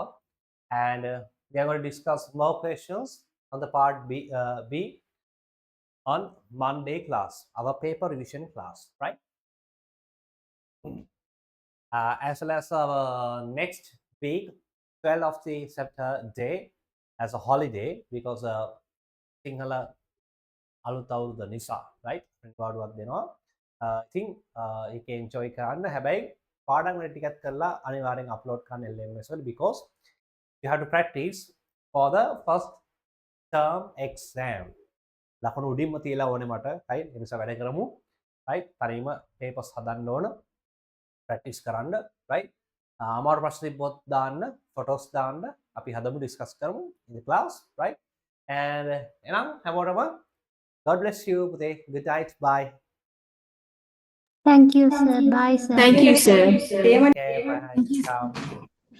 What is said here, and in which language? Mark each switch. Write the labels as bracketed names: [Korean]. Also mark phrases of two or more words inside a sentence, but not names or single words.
[English] And we are going to discuss more questions on the part B on Monday class, our paper revision class, right? As well as our next week, 12th of the September day as a holiday because Sinhala [Sinhala] අලුත් අවුරුද්ද නිසා [English] right පාඩුවක් [Sinhala] දෙනවා ඉතින් ඒක enjoy කරන්න හැබැයි පාඩම් වල ටිකක් කරලා අනිවාර්යෙන් upload කරන්න LMS වල [English] because you have to practice for the first term exam [Sinhala] ලකුණු උඩින්ම තියලා ඕනේ මට right ඒ නිසා වැඩ කරමු right තනියම papers හදන්න ඕන practice කරන්න right අමාරු ප්‍රශ්න තිබ්බොත් දාන්න photos දාන්න අපි හදමු discuss කරමු [English] in the class right and [Sinhala] එහෙනම් හැමෝටම [English] God bless you. Good night. Bye. Thank you, sir. Bye, sir. Thank you, sir. Okay, bye. Ciao.